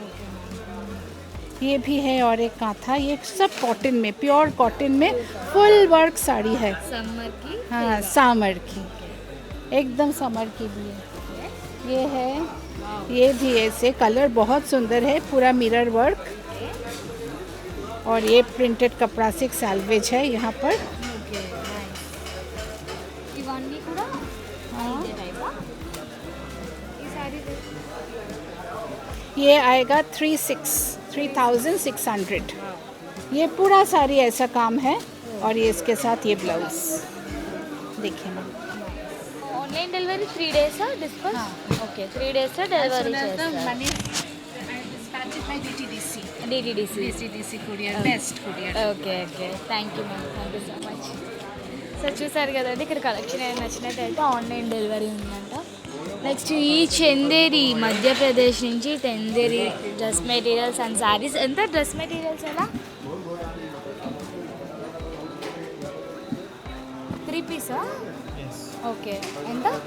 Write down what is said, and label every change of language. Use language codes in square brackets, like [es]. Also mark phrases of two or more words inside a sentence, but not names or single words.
[hi] ये भी है और एक कांथा, ये सब कॉटन में, [en] pure cotton [hi] में [en] full work [hi] साड़ी है. [te] సమ్మర్ కి. [hi] हाँ, सामर की, एकदम समर के लिए. ये है, ये भी ऐसे कलर बहुत सुंदर है, पूरा [en] mirror work. [hi] और ये प्रिंटेड कपड़ा से सैल्वेज है यहाँ पर. [te] ఓకే. ఇవన్నీ కూడా ఇదే టైపా? ఈ సారీ [hi] ये आएगा 3,600. ये पूरा साड़ी ऐसा काम है और ये इसके साथ ये ब्लाउज देखिए ना. [en] online delivery [te] 3 days డిస్పాచ్. ఓకే 3 days [en] As [te] డెలివరీ [en] soon as the [te] చేస్తారు. [en] money I dispatch it by DTDC. [te] డిటిడిసి. [en] DTDC courier, best courier. [te] ఓకే ఓకే [en] thank you ma'am, thank you so much. [te] సో చూసారు కదండి, ఇక్కడ కలెక్షన్ ఏమైనా నచ్చినట్టయితే [en] online delivery [te] ఉందంట. నెక్స్ట్ ఈ చందేరి మధ్యప్రదేశ్ నుంచి చందేరి [en] dress materials and sarees. [te] ఎంత [en] dress materials [te] ఎలా? 3 piece ఓకే ఎంత?